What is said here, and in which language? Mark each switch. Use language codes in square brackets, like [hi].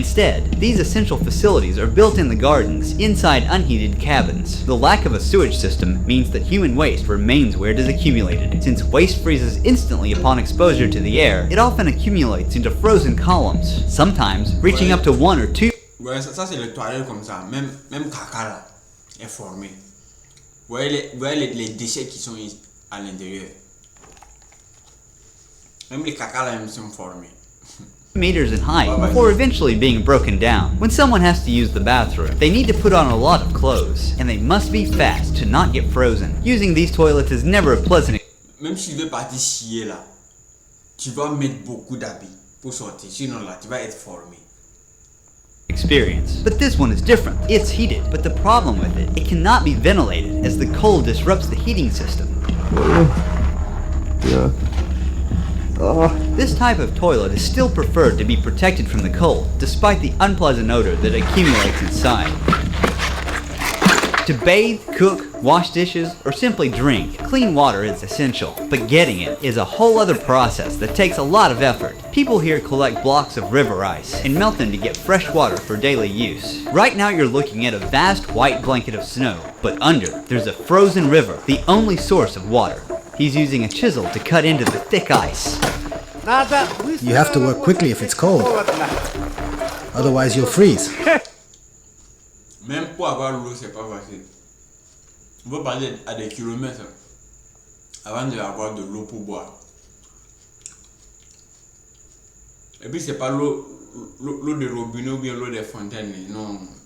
[en] Instead, these essential facilities are built in the gardens, inside unheated cabins. The lack of a sewage system means that human waste remains where it is accumulated. Since waste freezes instantly upon exposure to the air, it often accumulates into frozen columns, sometimes reaching up to 1 or 2. [fr] Ouais, ça c'est le toilette comme ça, même caca là est formé. Vous voyez les déchets qui sont à l'intérieur. Même les caca là sont formés. [en] Meters in height before eventually being broken down. When someone has to use the bathroom, they need to put on a lot of clothes, and they must be fast to not get frozen. Using these toilets is never a pleasant. [fr] Même si tu veux partir chier là, tu vas mettre beaucoup d'habits pour sortir, sinon là tu vas être formé. [en] Experience. But this one is different. It's heated, but the problem with it cannot be ventilated as the cold disrupts the heating system. Yeah. This type of toilet is still preferred to be protected from the cold, despite the unpleasant odor that accumulates inside. To bathe, cook, wash dishes, or simply drink, clean water is essential, but getting it is a whole other process that takes a lot of effort. People here collect blocks of river ice and melt them to get fresh water for daily use. Right now you're looking at a vast white blanket of snow, but under, there's a frozen river, the only source of water. He's using a chisel to cut into the thick ice. You have to work quickly if it's cold. Otherwise you'll freeze. [fr] Même pour avoir l'eau, c'est pas facile. On va parler à des kilomètres avant d'avoir de l'eau pour boire. Et puis c'est pas l'eau de robinet ou bien l'eau des fontaines, non.